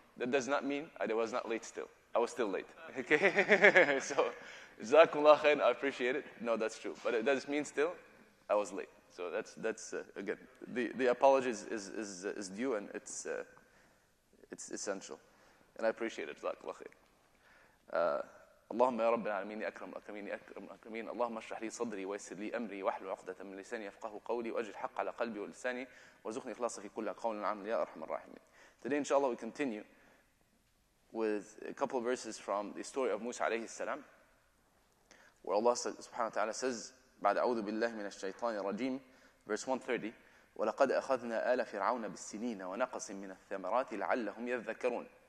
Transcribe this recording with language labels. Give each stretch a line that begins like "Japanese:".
English: That does not mean I was not late still. I was still late. Okay? So,
Arabic: Jazakumullah khair,
English: I appreciate it. No, that's true. But it does mean still I was late. So that's again, the apology is due, and it's essential. And I appreciate it.
Arabic: جزاك الله خير. اللهم يا رب العالمين يا أكرم الأكرمين يا أكرم الأكرمين اللهم اشرح لي صدري ويسر لي أمري واحلل عقدة من لساني يفقهوا قولي وأجل الحق على قلبي ولساني وارزقني إخلاصا في كل قول وعمل يا أرحم الراحمين.
English: Today, inshallah, we continue with a couple of verses from the story of Musa alayhi salam, where Allah subhanahu wa ta'ala says,
Arabic: بعد أعوذ بالله من الشيطان الرجيم,
English: verse 130,
Arabic: وَلَقَدْ أَخَذْنَا آلَ فِرْعَوْنَ بِالسِّنِينَ وَنَقَصٍ مِّنَ الثَّمَرَاتِ لَعَلَّهُمْ يَذَّكَّرُونَ.